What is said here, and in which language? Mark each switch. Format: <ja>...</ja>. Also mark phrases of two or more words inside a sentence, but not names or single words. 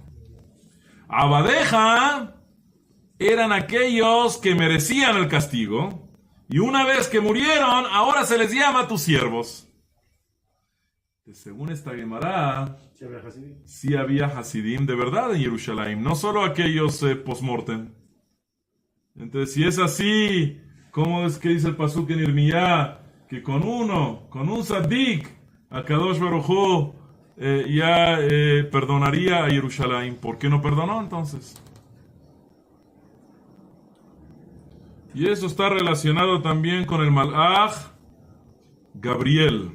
<es>Abadeja eran aquellos que merecían el castigo. Y una vez que murieron, ahora se les llama tus siervos. Según esta Gemara, sí había Hasidim de verdad en Jerusalén, no solo aquellos post-mortem. Entonces, si es así, ¿cómo es que dice el Pasuk en Irmiyá? Que con un Saddik,</es> <he>הקדוש ברוך הוא</he> <es>ya perdonaría a Jerusalén. ¿Por qué no perdonó entonces? Y eso está relacionado también con el Malach Gabriel.</es>